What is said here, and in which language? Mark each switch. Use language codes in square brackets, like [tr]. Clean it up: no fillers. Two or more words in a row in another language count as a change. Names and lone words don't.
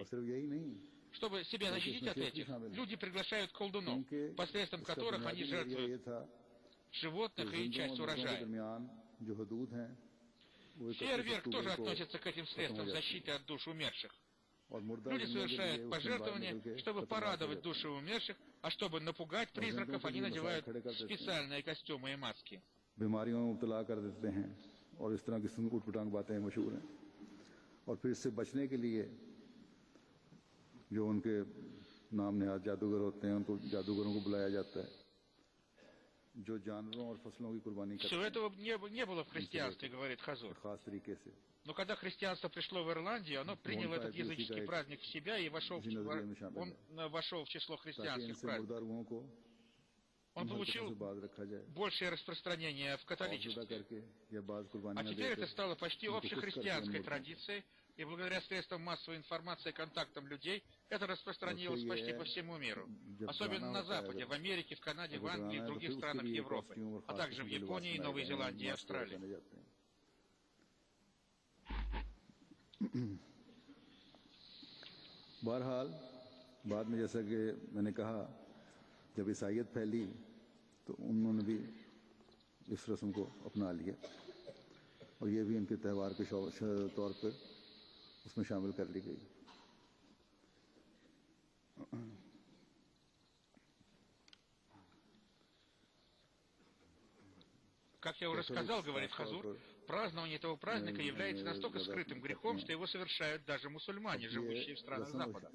[ru] Чтобы себя защитить от этих, люди приглашают колдунов, посредством которых они жертвуют животных и часть урожая. Фейерверк тоже относится к этим средствам защиты от душ умерших. Люди совершают пожертвования, чтобы порадовать души умерших, а чтобы напугать призраков, они надевают специальные костюмы и маски. [ur] اور اس طرح کی اوٹ پٹانگ باتیں مشہور ہیں اور پھر اس سے بچنے کے لیے جو ان کے نام نہاد جادوگر ہوتے ہیں ان کو جادوگروں کو بلایا جاتا ہے جو جانوروں اور فصلوں کی قربانی کرتے ہیں. [ru] Всего этого не было в христианстве, говорит Хазур. Но когда христианство пришло в Ирландию, оно приняло этот языческий праздник в себя и он вошел в число христианских праздников. Он получил большее распространение в католичестве. А теперь это стало почти общехристианской традицией, и благодаря средствам массовой информации и контактам людей это распространилось почти по всему миру. Особенно на Западе, в Америке, в Канаде, в Англии и в других странах Европы, а также в Японии, Новой Зеландии и Австралии. [ur] بہرحال بعد میں جیسا کہ میں نے کہا جب عیسائیت پھیلی تو انہوں نے بھی اس رسم کو اپنا لیا اور یہ بھی ان کے تہوار کے طور پر اس میں شامل کر لی گئی. [ru] Как я уже сказал, говорит Хазур, празднование этого праздника является настолько скрытым грехом, что его совершают даже мусульмане, живущие в странах Запада.